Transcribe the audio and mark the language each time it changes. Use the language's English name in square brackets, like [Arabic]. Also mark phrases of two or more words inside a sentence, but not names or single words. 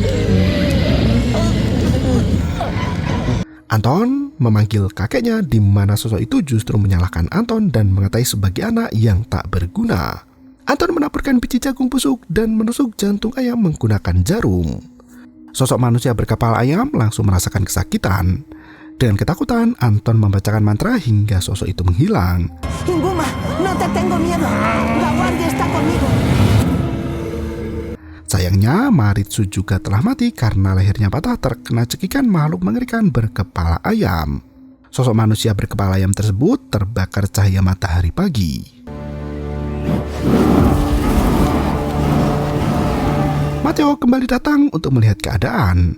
[Indonesian] Anton memanggil kakeknya di mana sosok itu justru menyalahkan Anton dan mengatai sebagai anak yang tak berguna. Anton menaburkan biji jagung busuk dan menusuk jantung ayam menggunakan jarum. Sosok manusia berkepala ayam langsung merasakan kesakitan. Dengan ketakutan, Anton membacakan mantra hingga sosok itu menghilang. [Spanish] Inguma, no te tengo miedo. La guardia está conmigo. [Indonesian] Sayangnya, Maritzu juga telah mati karena lehernya patah terkena cekikan makhluk mengerikan berkepala ayam. Sosok manusia berkepala ayam tersebut terbakar cahaya matahari pagi. Matteo kembali datang untuk melihat keadaan.